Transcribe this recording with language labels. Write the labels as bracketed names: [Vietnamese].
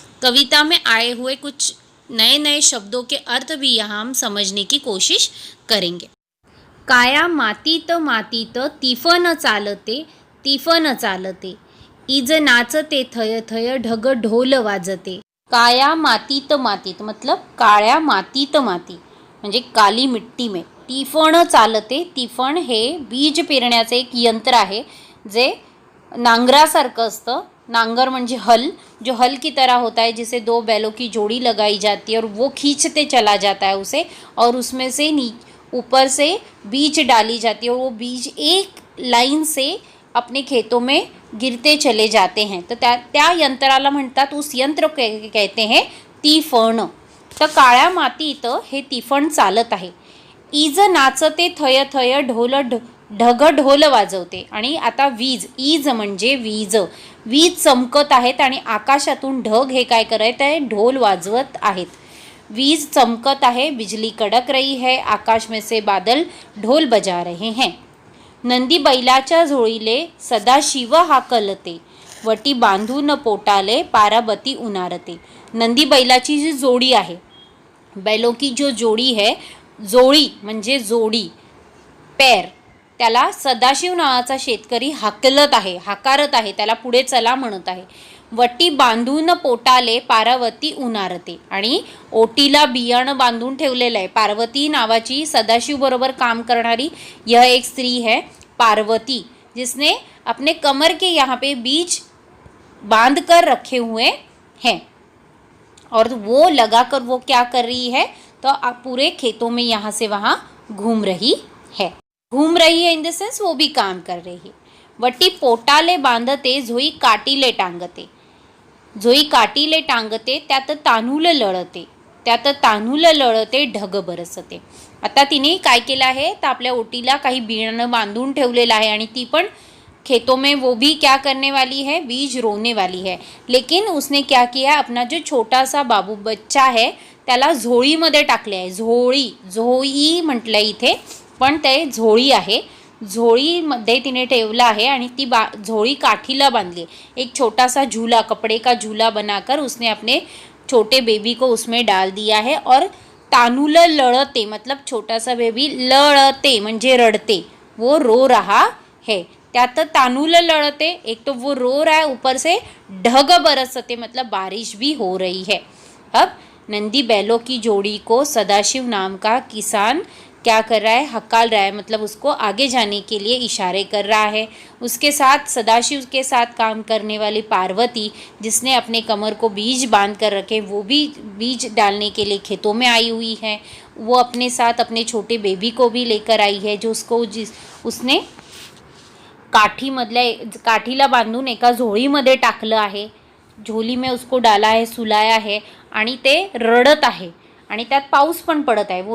[Hindi] कविता में आए हुए कुछ नए नए शब्दों के अर्थ भी यहाँ हम समझने की कोशिश करेंगे। [Marathi] काया मातीत मातीत तिफन चालते, तिफन चालते, इज नाचते थय थय, ढग ढोल वाजते। काया मातीत मातीत मतलब काळ्या मातीत माती म्हणजे [Hindi] काली मिट्टी में। [Marathi] तिफण चालते, तिफण हे बीज पेरण्याचे एक यंत्र आहे जे नांगरासारखं असतं। नांगर म्हणजे हल, [Hindi] जो हल की तरह होता है, जिसे 2 बैलों की जोड़ी लगाई जाती है और वो खींचते चला जाता है उसे, और उसमें से ऊपर से बीज डाली जाती है और वो बीज एक लाइन से अपने खेतों में गिरते चले जाते हैं। [Marathi] तो त्या यंत्राला म्हणतात, [Hindi] उस यंत्र कहते हैं [Marathi] तिफण। तर काळ्या मातीत हे तिफण चालत आहे। इज नाचते थय थय, ढग ढोल वाजवते। आणि आता वीज, इज म्हणजे वीज, वीज चमकत आहेत आणि आकाशातून ढग हे काय करत आहे, ढोल वाजवत आहेत। वीज चमकत [Hindi] है, बिजली कड़क रही है, आकाश में से बादल ढोल बजा रहे हैं। [Marathi] नंदी बैलाच्या झोळीले सदाशिव हाकलते, वटी बांधून पोटाले पाराबती उनारते। नंदी बैलाची जी जोड़ी आहे, [Hindi] बैलों की जो जोड़ी है, [Marathi] जोड़ी म्हणजे जोड़ी, पैर, त्याला सदाशिव नावाचा शेतकरी हाकलत आहे, हाकारत आहे, त्याला पुढे चला म्हणत आहे। वटी बांधून पोटाले पार्वती उनारते, आणि ओटीला बियाणं बांधून ठेवलेलं आहे। पार्वती नावाची सदाशिव बरोबर काम करणारी [Hindi] यह एक स्त्री है पार्वती, जिसने अपने कमर के यहाँ पे बीज बांध कर रखे हुए हैं और वो लगाकर वो क्या कर रही है, तो पूरे खेतों में यहाँ से वहाँ घूम रही है। घूम रही है इन द सेंस वो भी काम कर रही है। [Marathi] वटी पोटाले बांधते, झोई काटीले टांगते, झोई काटीले टांगते, त्यात तांदूळ लळते, त्यात तांदूळ लळते, ढग बरसते। आता तिने काय केलं आहे, तर आपल्या ओटीला काही बियाणं बांधून ठेवलेलं आहे आणि ती पण [Hindi] खेतों में वो भी क्या करने वाली है, बीज रोने वाली है। लेकिन उसने क्या किया, अपना जो छोटा सा बाबू बच्चा है [Marathi] त्याला झोळीमध्ये टाकले आहे. झोळी म्हटलं इथे, पण ते झोळी आहे. झोळीमध्ये तिने ठेवलं आहे आणि ती झोळी काठीला बांधली है. [Hindi] एक छोटा सा झूला, कपड़े का झूला बनाकर उसने अपने छोटे बेबी को उसमें डाल दिया है. और तानुल लड़ते मतलब छोटा सा बेबी, [Marathi] लड़ते म्हणजे रडते, [Hindi] वो रो रहा है. [Marathi] त्यात तानुल लड़ते, [Hindi] एक तो वो रो रहा है, ऊपर से ढग बरसते मतलब बारिश भी हो रही है. अब नंदी बैलों की जोड़ी को सदाशिव नाम का किसान क्या कर रहा है, हकाल रहा है, मतलब उसको आगे जाने के लिए इशारे कर रहा है. उसके साथ सदाशिव के साथ काम करने वाली पार्वती, जिसने अपने कमर को बीज बांध कर रखे, वो भी बीज डालने के लिए खेतों में आई हुई है. वो अपने साथ अपने छोटे बेबी को भी लेकर आई है, जो उसने [Marathi] काठीला बांधून एका झोळीमध्ये टाकलं आहे. [Hindi] झोली में उसको डाला है, सुलाया है [Marathi] आणि ते रडत आहे आणि त्यात पाऊस पण पडत आहे.